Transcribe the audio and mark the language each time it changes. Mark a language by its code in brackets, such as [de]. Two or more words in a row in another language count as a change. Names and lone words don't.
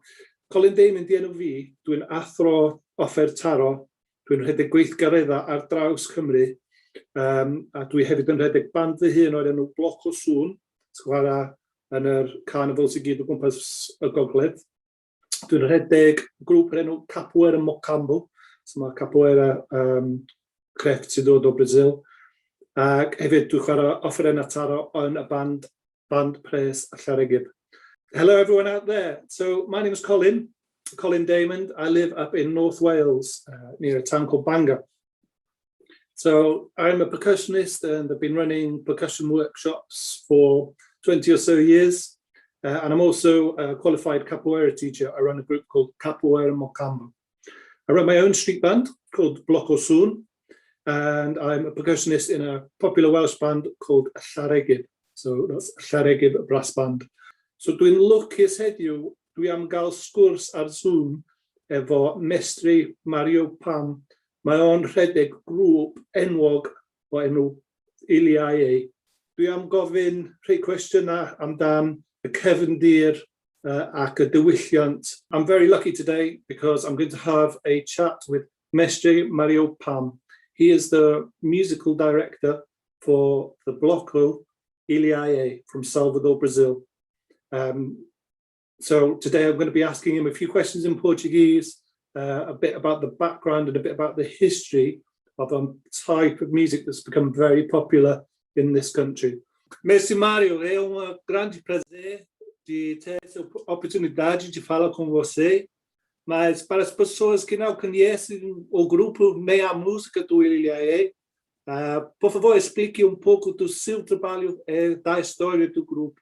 [cy] Colin Damon di enw fi, dwi'n athro offer taro, dwi'n rhedeg gweithgaredda ar draws Cymru, a dwi hefyd yn rhedeg band fy hun o'r enw Bloc o Sŵn, chwarae yn yr carnifal sy'n gyd o gwmpas y gogledd. Dwi'n rhedeg grŵp o'r enw Capoeira Mocambo, so mae Capoeira crefft sy'n dod o Brazil, ac hefyd dwi'n chwarae offerenna taro yn y band pres a Llaregib. [en] Hello everyone out there. So my name is Colin Damon. I live up in North Wales near a town called Bangor. So I'm a percussionist and I've been running percussion workshops for 20 or so years. And I'm also a qualified capoeira teacher. I run a group called Capoeira Mocambo. I run my own street band called Bloc o Sŵn, and I'm a percussionist in a popular Welsh band called Llaregib. So that's Llaregib Brass Band. [cy] So dwi'n lwcus heddiw, dwi am gael sgwrs ar Zoom efo Mestri Mario Pam. Mae o'n rhedeg grŵp enwog o enw Iliae. Dwi am gofyn rhai cwestiynau amdan y cefndir ac y diwylliant. [en] I'm very lucky today because I'm going to have a chat with Mestri Mario Pam. He is the musical director for the Bloco Iliae from Salvador, Brazil. So today I'm going to be asking him a few questions in Portuguese, a bit about the background and a bit about the history of a type of music that's become very popular in this country. [pt] Mestre Mário, é grande prazer de ter essa oportunidade de falar com você, mas para as pessoas que não conhecem o grupo nem a música do Iliae, por favor, explique um pouco do seu trabalho e da história do grupo.